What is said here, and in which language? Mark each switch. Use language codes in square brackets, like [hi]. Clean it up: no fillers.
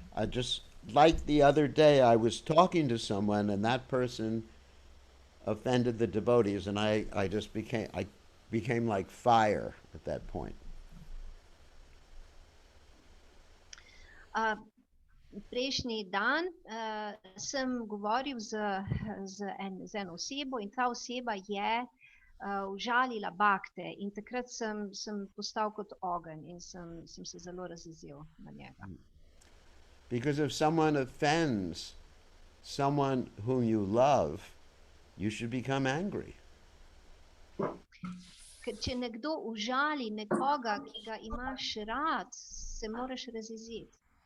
[en] Just like the other day, I was talking to someone, and that person offended the devotees, and I became like fire at that point. [sl] Prejšnji dan sem govoril z eno osebo in ta oseba je užalila bakte in takrat sem postal kot ogenj in sem se zelo razjezil na njega. [en] Because if someone offends someone whom you love, you should become angry. [sl] Ker če nekdo užali nekoga, ki ga imaš rad, se moraš razjeziti.